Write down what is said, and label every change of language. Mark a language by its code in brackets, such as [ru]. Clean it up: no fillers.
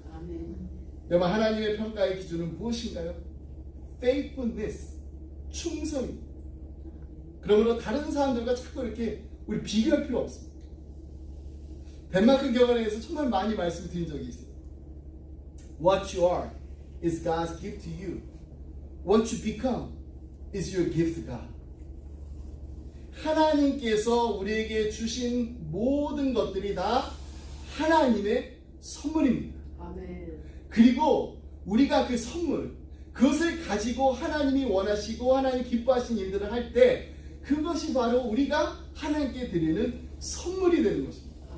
[ko] 아멘. 여러분, 하나님의 평가의 기준은 무엇인가요? faithfulness, 충성입니다. 그러므로 다른 사람들과 자꾸 이렇게 우리 비교할 필요 없습니다. 덴마크 교회에서 정말 많이 말씀드린 적이 있어요. [en] What you are is God's gift to you. What you become is your gift to God. [ko] 하나님께서 우리에게 주신 모든 것들이 다 하나님의 선물입니다. 아멘. 그리고 우리가 그 선물, 그것을 가지고 하나님이 원하시고 하나님 기뻐하신 일들을 할 때 그것이 바로 우리가 하나님께 드리는 선물이 되는 것입니다.